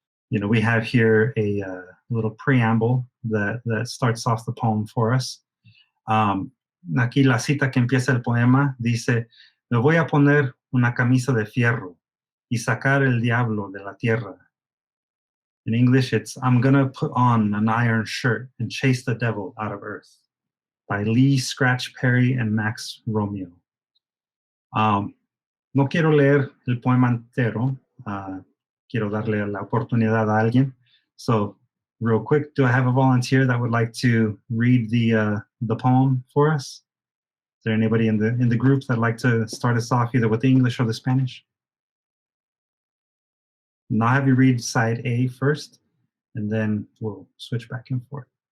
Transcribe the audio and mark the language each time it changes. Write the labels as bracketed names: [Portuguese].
[English] We have here a little preamble that starts off the poem for us. [Spanish] Aquí la cita que empieza el poema dice: me voy a poner una camisa de fierro y sacar el diablo de la tierra. [English] In English, it's I'm gonna put on an iron shirt and chase the devil out of earth, by Lee Scratch Perry and Max Romeo. [Spanish] No quiero leer el poema entero. Quiero darle la oportunidad a alguien. [English] So, real quick, do I have a volunteer that would like to read the poem for us? Is there anybody in the group that'd like to start us off either with the English or the Spanish? And I'll have you read side A first, and then we'll switch back and forth.